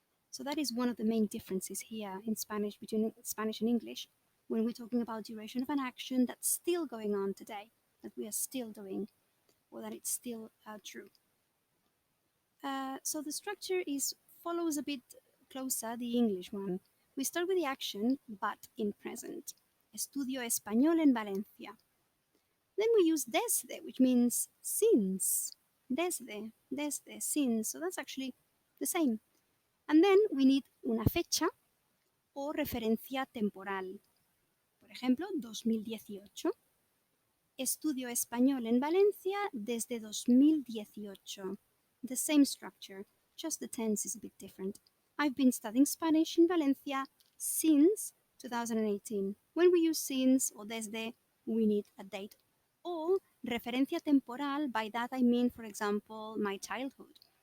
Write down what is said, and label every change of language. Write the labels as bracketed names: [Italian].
[English] So that is one of the main differences here in Spanish between Spanish and English when we're talking about duration of an action that's still going on today, that we are still doing, or that it's still true. So the structure follows a bit closer the English one. We start with the action, but in present. [Spanish] Estudio español en Valencia. [English] Then we use desde, which means since. Desde, since. So that's actually the same. And then we need [Spanish] una fecha o referencia temporal. Por ejemplo, 2018. Estudio español en Valencia desde 2018. [English] The same structure, just the tense is a bit different. I've been studying Spanish in Valencia since 2018. When we use since or desde, we need a date. Or [Spanish] referencia temporal, [English] by that I mean, for example, my childhood.